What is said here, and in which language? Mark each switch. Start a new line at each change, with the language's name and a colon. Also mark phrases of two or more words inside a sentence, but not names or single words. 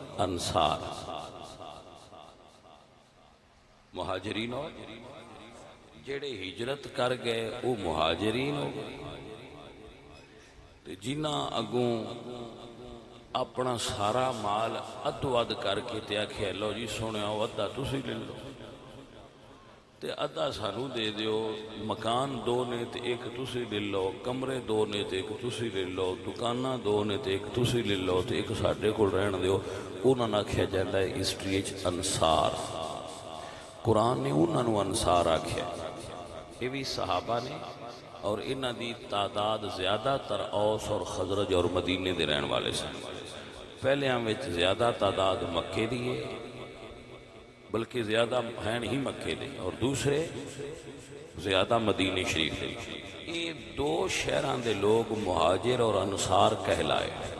Punjabi: انصار، مہاجرین اور جڑے ہجرت کر گئے وہ مہاجرین ہو گئے تے جنہ اگوں اپنا سارا مال ادو اد کر کے تے آکھیا لو جی سونے ادھا تسی لے لو تے ادھا سانو دے دیو مکان دو نے تے ایک تسی لے لو کمرے دو نے تے ایک تسی لے لو دکاناں دو نے تے ایک تسی لے لو تے ایک ساڈے کول رہن دیو انہاں نوں آکھیا جاندا ہے ہسٹری وچ انصار قرآن نے انہاں نوں انصار آکھیا یہ بھی صحابہ نے اور انہاں دی تعداد زیادہ تر اوس اور خزرج اور مدینے دے رہن والے سن پہلے وچ زیادہ تعداد مکے دی ہے بلکہ زیادہ ہیں ہی مکے دے اور دوسرے زیادہ مدینے شریف دے یہ دو شہراں دے لوگ مہاجر اور انصار کہلائے